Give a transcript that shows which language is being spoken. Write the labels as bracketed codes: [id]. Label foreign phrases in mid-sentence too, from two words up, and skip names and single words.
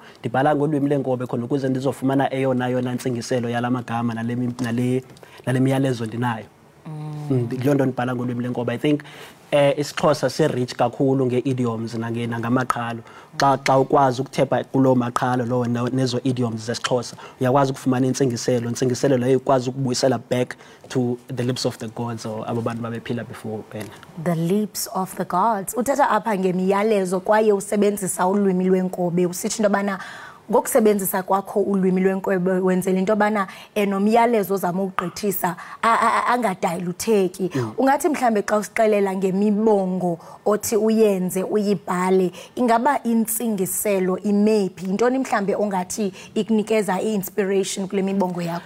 [xh] Ndibhala ngolwimi lwenkobe khona ukuze ndizofumana eyona ntsingiselo yalamagama nale miyalezo ndinayo. Nto ndibhala ngolwimi lwenkobe. [en] I think [xh] isiXhosa se-rich kakhulu nge-idioms nangamaqhalo. Xa ukwazi ukuthepha kuloo maqhalo lowo nezo idioms zesiXhosa uyakwazi ukufumana intsingiselo leyo ikwazi ukubuyisela [en] back to the lips of the gods or [xh] abo bantu babephila before wena. [en] The lips of the gods. [xh] Uthetha apha ngemiyalezo kwaye usebenzisa ulwimi lwenkobe. Usithi into bana ngokusebenzisa kwakho ulwimi lwenkobe wenzela into bana nomyalezo ozama ukugqithisa angadilutheki. Ungathi mhlambe xa usixelela ngemibongo othi uyenze uyibhale ingaba intsingiselo imephi intoni mhlambe ongathi ikunikeza i-inspiration kule mibongo yakho?